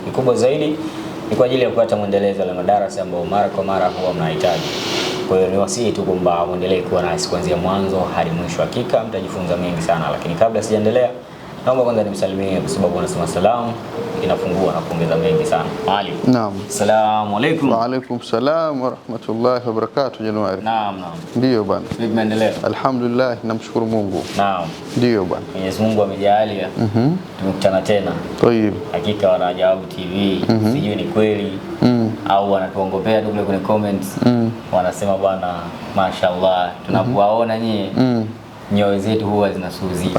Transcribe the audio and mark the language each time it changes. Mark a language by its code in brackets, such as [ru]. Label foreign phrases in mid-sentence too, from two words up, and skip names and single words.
[sw] Kikubwa zaidi ni kwa ajili ya kupata mwendelezo wa madarasa ambayo mara kwa mara huwa mnahitaji. Kwa hiyo niwasihi tu kwamba muendelee kuwa nasi kuanzia mwanzo hadi mwisho. Hakika mtajifunza mengi sana, lakini kabla sijaendelea naomba kwanza nimsalimie kwa sababu anasema salamu inafungua na kuongeza mengi sana. Ali. Naam. [ar] السلام عليكم. وعليكم السلام ورحمة الله وبركاته. [sw] Januari. Naam. Ndio bwana. Vipi maendeleo? Alhamdulillah, namshukuru Mungu. Naam. Ndio bwana. Mwenyezi Mungu amejalia. Tumekutana tena. Tayeb. Hakika wana Jawabu TV, sijui ni kweli au wanatuongopea tu kule comments. Wanasema bwana mashaallah tunapowaona nyie nyoyo zetu huwa zinasuzika.